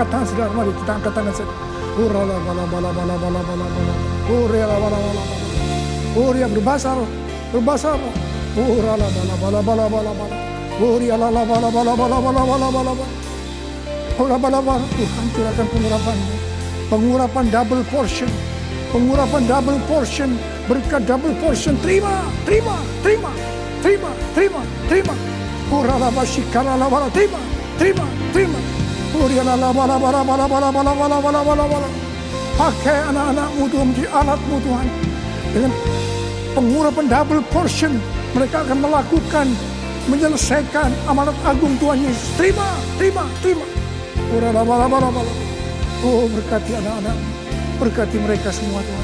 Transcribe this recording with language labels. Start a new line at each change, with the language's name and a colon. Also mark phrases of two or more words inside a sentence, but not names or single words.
Indonesian: saudara, mari kita angkat tangan saudara. Urala bala bala bala bala bala bala. Urala bala bala bala. Uria berbahasa roh. Urala bala bala bala bala bala. Uria la bala bala bala bala bala bala bala. Ora bala bala. Tuhan curahkan pengurapan-Mu. Pengurapan
English: double portion.
Indonesian: Pengurapan
English: double portion.
Indonesian: Berkat
English: double portion. Terima. Urala basikala la bala. Terima. Uria la bala bala bala bala bala bala bala bala bala.
Indonesian: Pakai anak-anak-Mu Tuhan, menjadi alat-Mu Tuhan. Dengan pengurapan
English: double portion,
Indonesian: mereka akan melakukan, menyelesaikan amanat agung Tuhan Yesus. Terima. Urala bala bala bala. Oh, berkati anak-anak, berkati mereka semua Tuhan.